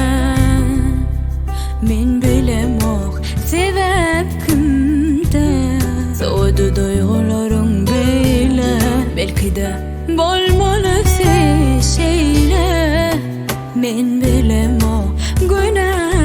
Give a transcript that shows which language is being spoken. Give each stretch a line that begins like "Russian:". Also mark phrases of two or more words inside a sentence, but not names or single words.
Turkmen: Men bilemok sebep kimde,
Turkish: soğudu duygularım böyle.
Turkmen: Belki de bolmalı şeyler. Men bilemok günah